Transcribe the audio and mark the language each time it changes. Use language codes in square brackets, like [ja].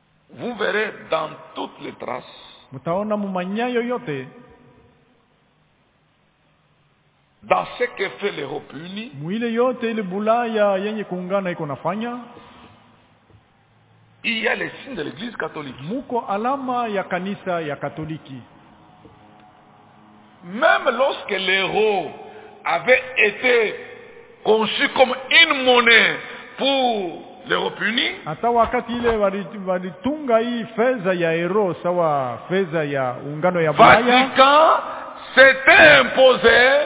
[fr] Vous verrez dans toutes les traces, dans ce que fait l'Europe unie, il y a les signes de l'église catholique. [sw] Muko alama ya kanisa ya katoliki. [fr] Même lorsque l'euro avait été conçu comme une monnaie pour l'Europe unie. [sw] Ata wakati ile walitunga hii fedha ya euro sawa fedha ya ungano ya Bulaya. [fr] Vatican s'était imposé.